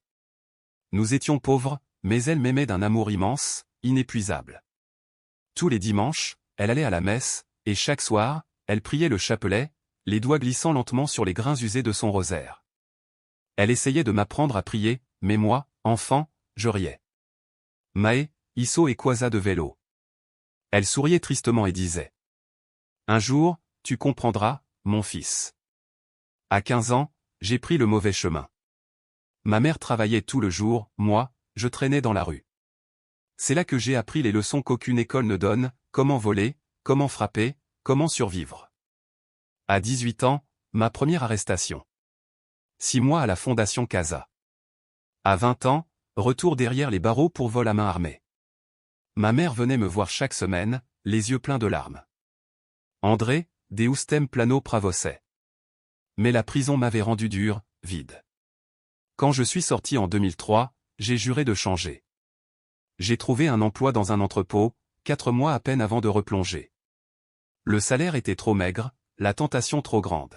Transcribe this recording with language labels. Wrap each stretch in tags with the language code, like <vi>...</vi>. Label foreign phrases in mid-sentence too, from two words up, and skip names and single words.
<fr>Nous étions pauvres, mais elle m'aimait d'un amour immense, inépuisable. Tous les dimanches, elle allait à la messe, et chaque soir, elle priait le chapelet, les doigts glissant lentement sur les grains usés de son rosaire. Elle essayait de m'apprendre à prier, mais moi, enfant, je riais.</fr> <pt>Mae, isso é coisa de vélo.</pt> <fr>Elle souriait tristement et disait. Un jour, tu comprendras, mon fils. À 15 ans, j'ai pris le mauvais chemin. Ma mère travaillait tout le jour, moi, je traînais dans la rue. C'est là que j'ai appris les leçons qu'aucune école ne donne, comment voler, comment frapper, comment survivre. À 18 ans, ma première arrestation. 6 mois à la Fondation Casa. À 20 ans, retour derrière les barreaux pour vol à main armée. Ma mère venait me voir chaque semaine, les yeux pleins de larmes.</fr> <pt>André, Deus tem plano pra você.</pt> <fr>Mais la prison m'avait rendu dur, vide. Quand je suis sorti en 2003, j'ai juré de changer. J'ai trouvé un emploi dans un entrepôt, 4 mois à peine avant de replonger. Le salaire était trop maigre, la tentation trop grande.</fr>